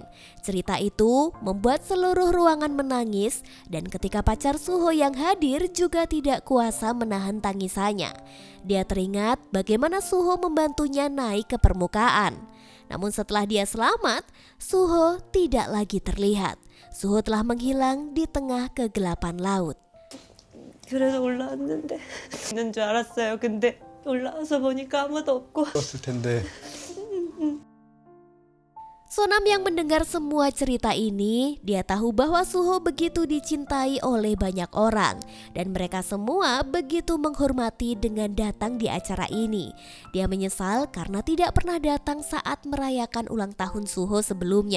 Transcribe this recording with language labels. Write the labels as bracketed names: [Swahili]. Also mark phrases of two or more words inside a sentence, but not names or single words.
[Indonesian] Cerita itu membuat seluruh ruangan menangis dan ketika pacar Suho yang hadir juga tidak kuasa menahan tangisannya. Dia teringat bagaimana Suho membantunya naik ke permukaan. Namun setelah dia selamat, Suho tidak lagi terlihat. Suho telah menghilang di tengah kegelapan laut. [Korean] 그래서 올라왔는데 있는 줄 알았어요. 근데 올라와서 보니까 아무도 없고. 없을 텐데. [Indonesian] Sonam yang mendengar semua cerita ini, dia tahu bahwa Suho begitu dicintai oleh banyak orang dan mereka semua begitu menghormati dengan datang di acara ini. Dia menyesal karena tidak pernah datang saat merayakan ulang tahun Suho sebelumnya.